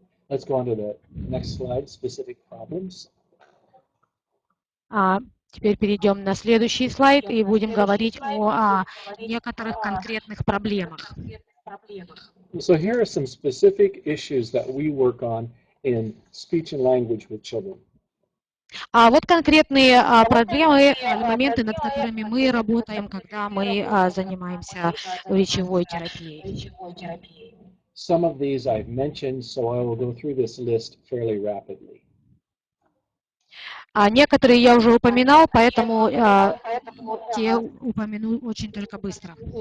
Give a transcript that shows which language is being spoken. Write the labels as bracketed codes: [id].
[en] Let's go on to the next slide, specific problems. [ru] Теперь перейдем на следующий слайд и будем говорить о некоторых конкретных проблемах. [en] So here are some specific issues that we work on in speech and language with children. [ru] Вот конкретные проблемы, моменты, над которыми мы работаем, когда мы занимаемся речевой терапией. [en] Some of these I've mentioned, so I will go through this list fairly rapidly. [ru] Некоторые я уже упоминал, поэтому те упомяну очень только быстро.